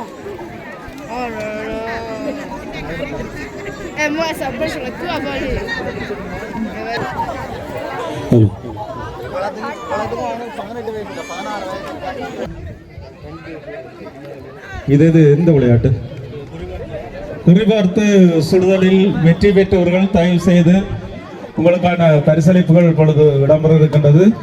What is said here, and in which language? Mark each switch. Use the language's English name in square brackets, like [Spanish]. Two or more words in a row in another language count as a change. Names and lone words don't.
[French] Oh là là. Et moi, ça peut, j'aurais tout avalé. [Tamil] ஹலோ இது எந்த விளையாட்டு? குறிபார்த்து சுடுதலில் வெற்றி பெற்றவர்கள் தயவு செய்து உங்களுக்கான பரிசளிப்புகள் இப்பொழுது இடம்பெற இருக்கின்றது.